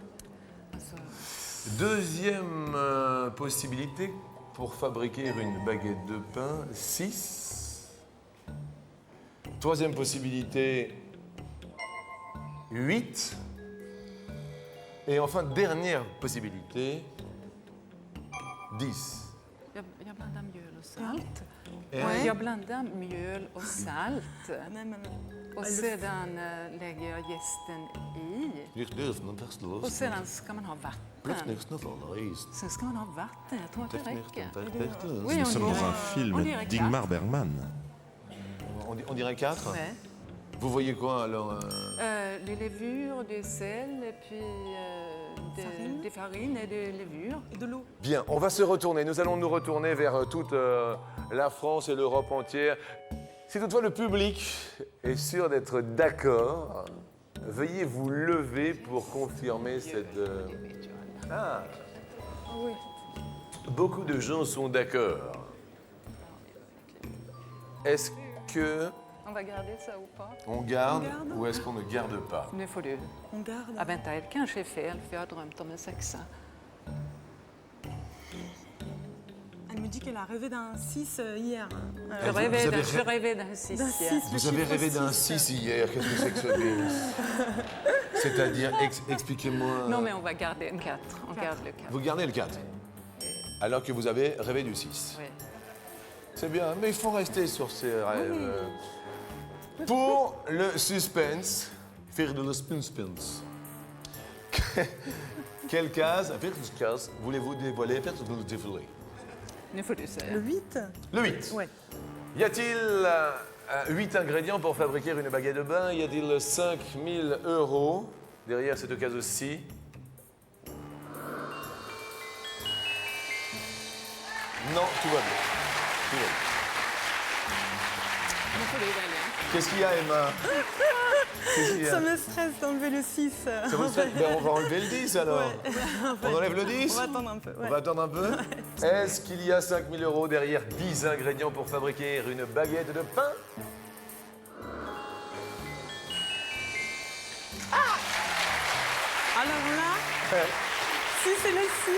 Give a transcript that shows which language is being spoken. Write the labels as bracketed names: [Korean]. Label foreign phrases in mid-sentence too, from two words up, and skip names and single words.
[French] Deuxième possibilité pour fabriquer une baguette de pain, 6. Troisième possibilité, 8. Et enfin, dernière possibilité, 10. [Swedish] Jag blandar mjöl och salt. Ja. Jag blandar mjöl och salt. Och sedan lägger jag jästen i. Och sedan ska man ha vatten. Sen ska man ha vatten. Jag tror att det räcker. [French] Nous sommes dans un film d'Ingmar Bergman. On dirait 4 Ouais. Vous voyez quoi alors Des levures, du sel, et puis des farines et des levures. Et de l'eau. Bien, on va se retourner. Nous allons nous retourner vers toute la France et l'Europe entière. Si toutefois le public est sûr d'être d'accord, veuillez vous lever pour confirmer cette... Ah. Oui. Beaucoup de gens sont d'accord. Est-ce que On va garder ça ou pas? on garde ou est-ce qu'on ne garde pas? [Swedish] Nu får du. [French] On garde. [Swedish] Ja, vänta, det kanske är fel, för jag har drömt om en 6. [French] Elle me dit qu'elle a rêvé d'un 6 hier. Je rêvais d'un 6 hier. Vous avez rêvé d'un 6 hier. Qu'est-ce que c'est que ce délire? C'est-à-dire, expliquez-moi... Non, mais on va garder un 4. On garde le 4. Vous gardez le 4, alors que vous avez rêvé du 6. Oui. C'est bien, mais il faut rester sur ces rêves. Pour le suspense, faire de le suspense. Quelle case voulez-vous dévoiler? [Swedish] Nu får du säga. [French] Le 8? Le 8. Ouais. Y a-t-il 8 ingrédients pour fabriquer une baguette de pain? Y a-t-il 5 000 € derrière cette case-ci? Non, tout va bien. Tout va bien. [Swedish] Nu får du välja. [French] Qu'est-ce qu'il y a, Emma? Qu'est-ce qu'il y a? Ça me stresse d'enlever le 6. Ça vous stresse? Ben, on va enlever le 10 alors. Ouais. On enlève le 10? On va attendre un peu. On va attendre un peu. Est-ce qu'il y a 5 000 € derrière 10 ingrédients pour fabriquer une baguette de pain? Alors là, si c'est le 6.